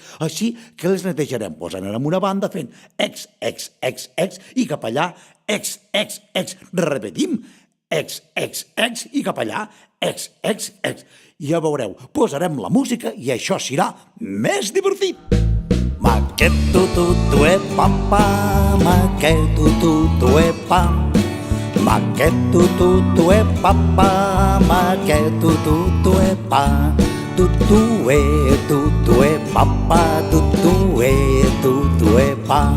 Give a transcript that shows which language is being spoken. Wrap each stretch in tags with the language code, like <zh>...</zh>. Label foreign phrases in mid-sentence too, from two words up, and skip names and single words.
<ca>Així que les netejarem posant en una banda fent ex, ex, ex, ex, i cap allà, ex, ex, ex. Repetim, ex, ex, ex, i cap allà, ex, ex, ex. Ja veureu, posarem la música i això serà més divertit. Maqueto tutu e papa, maqueto tutu e pam. Maqueto tutu e papa, maqueto tutu e pam. Tutu e papa, tutu e pam.</ca>